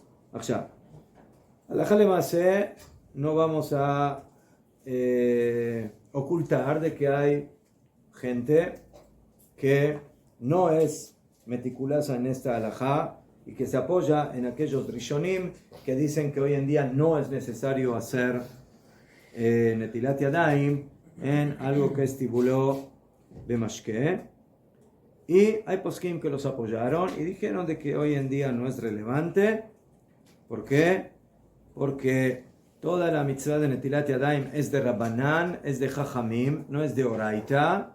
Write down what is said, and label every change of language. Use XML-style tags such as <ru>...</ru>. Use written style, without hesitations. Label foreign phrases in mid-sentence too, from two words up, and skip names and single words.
<es>Ahora,</es> <he>הלכה למעשה,</he> <es>no vamos a ocultar de que hay gente que no es meticulosa en esta halajá y que se apoya en aquellos rishonim que dicen que hoy en día no es necesario hacer</es> <he>נטילת ידיים</he> <es>en algo que estipuló bemashke. Y hay poskim que los apoyaron y dijeron de que hoy en día no es relevante. ¿Por qué? Porque toda la mitzvah de</es> <he>נטילת ידיים</he> <es>es de Rabbanán, es de Jajamim, no es de Oraita.</es>